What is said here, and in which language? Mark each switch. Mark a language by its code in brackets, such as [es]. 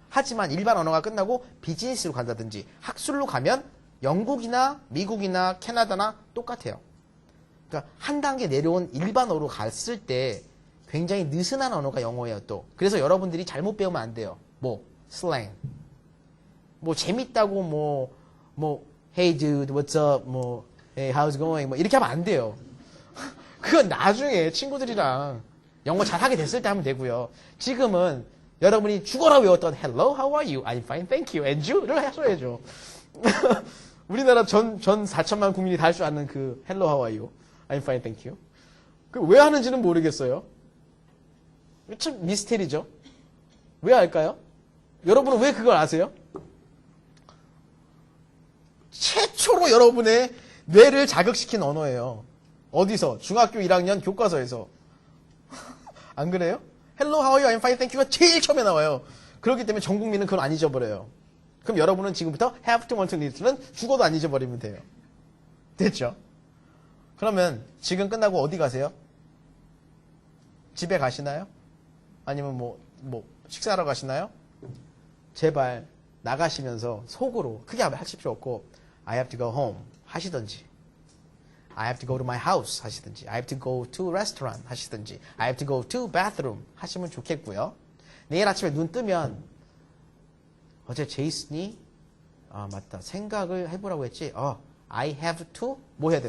[ko] 하지만 일반 언어가 끝나고 비즈니스로 간다든지 학술로 가면 영국이나 미국이나 캐나다나 똑같아요. 그러니까 한 단계 내려온 일반어로 갔을 때 굉장히 느슨한 언어가 영어예요, 또. 그래서 여러분들이 잘못 배우면 안 돼요. 슬랭. 재밌다고 [en] hey dude, what's up, hey, how's it going, [ko] 이렇게 하면 안 돼요. 그건 나중에 친구들이랑 영어 잘하게 됐을 때 하면 되고요. 지금은 여러분이 죽어라 외웠던 [en] hello, how are you, I'm fine, thank you, and you를 [ko] 하셔야죠. 우리나라 전 4천만 국민이 다 할 줄 아는 그 [en] hello, how are you, I'm fine, thank you. [ko] 왜 하는지는 모르겠어요. 참 미스테리죠. 왜 할까요? 여러분은 왜 그걸 아세요? 최초로 여러분의 뇌를 자극시킨 언어예요. 어디서? 중학교 1학년 교과서에서. 안 그래요? [en] Hello, how are you? I'm fine, thank you가 [ko] 제일 처음에 나와요. 그렇기 때문에 전 국민은 그걸 안 잊어버려요. 그럼 여러분은 지금부터 [en] have to, want to, need to [ko] 는 죽어도 안 잊어버리면 돼요. 됐죠? 그러면 지금 끝나고 어디 가세요? 집에 가시나요? 아니면 식사하러 가시나요? 제발 나가시면서 속으로 크게 하실 필요 없고 [en] I have to go home 하시든지 I have to go to my house 하시든지 I have to go to a restaurant 하시든지 I have to go to bathroom [ko] 하시면 좋겠고요. 내일 아침에 눈 뜨면 어제 제이슨이 맞다, 생각을 해보라고 했지. [en] I have to [ko] 뭐 해야 돼?